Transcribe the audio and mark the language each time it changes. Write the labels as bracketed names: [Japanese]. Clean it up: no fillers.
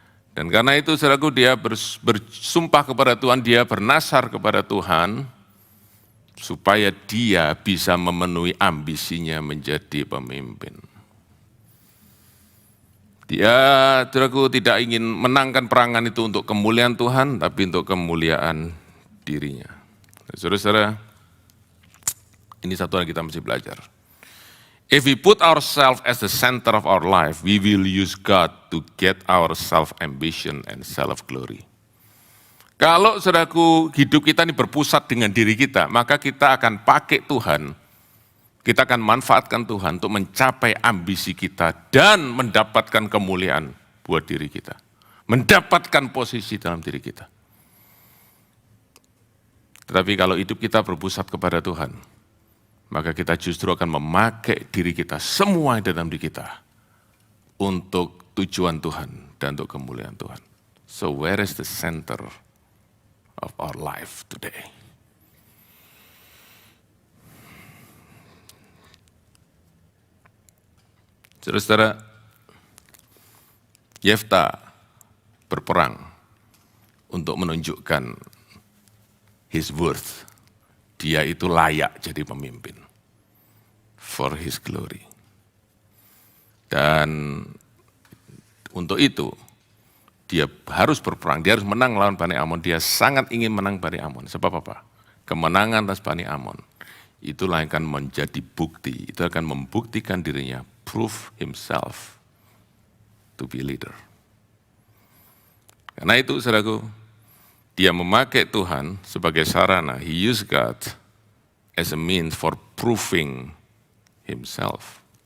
[Indonesian] Dan karena itu saudaraku, dia bersumpah kepada Tuhan, dia bernasar kepada Tuhan, supaya dia bisa memenuhi ambisinya menjadi pemimpin. Dia, saudaraku, tidak ingin menangkan perangan itu untuk kemuliaan Tuhan, tapi untuk kemuliaan dirinya. Saudara-saudara, ini satu yang kita mesti belajar. [English] If we put ourselves as the center of our life, we will use God to get our self-ambition and self-glory. [Indonesian] Kalau saudaraku hidup kita ini berpusat dengan diri kita, maka kita akan pakai Tuhan, kita akan manfaatkan Tuhan untuk mencapai ambisi kita dan mendapatkan kemuliaan buat diri kita. Mendapatkan posisi dalam diri kita. Tetapi kalau hidup kita berpusat kepada Tuhan, maka kita justru akan memakai diri kita, semua yang dalam diri kita, untuk tujuan Tuhan dan untuk kemuliaan Tuhan. [English] So where is the center of our life today? [Indonesian] Saudara-saudara, Yefta berperang untuk menunjukkan [English] his worth. [Indonesian] Dia itu layak jadi pemimpin. [English] For his glory. [Indonesian] Dan untuk itu, dia harus berperang, dia harus menang lawan Bani Amon. Dia sangat ingin menang Bani Amon. Sebab apa? Kemenangan atas Bani Amon, itulah yang akan menjadi bukti. Itu akan membuktikan dirinya, [English] prove himself to be leader. [Indonesian] Karena itu, saudaraku, Dia memakai Tuhan sebagai sarana. [English] He used God as a means for proving himself.